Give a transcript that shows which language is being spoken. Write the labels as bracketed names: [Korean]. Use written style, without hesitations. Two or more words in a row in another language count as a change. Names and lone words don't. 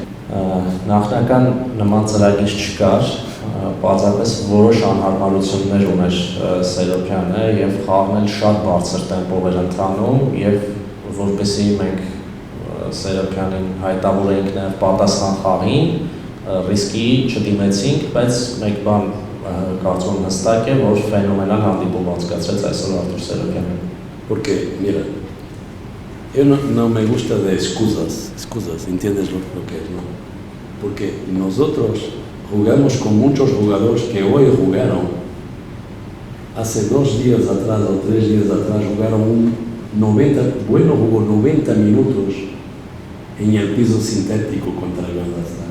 [Armenian] Նախնական նման ծրագիր չկար, պարզապես որոշ անհարմարություններ ուներ Սերոփյանը եւ խաղն էլ շատ բարձր տեմպով էր ընթանում եւ որպեսզի մենք Սերոփյանին հայտավորենք նաեւ պատասխան խաղին, ռիսկի չդիմեցինք, բայց մեկ բան կարծում հստակ է, որ ֆենոմենալ հանդիպում անցկացրեց այսօր Արտուր Սերոփյանը։ [Spanish] Porque, mira, yo no me gusta de excusas, ¿entiendes lo que es, no? Porque nosotros jugamos con muchos jugadores que hoy jugaron, hace 2 días atrás o 3 días atrás jugaron jugó 90 minutos en el piso sintético contra el Galatasaray.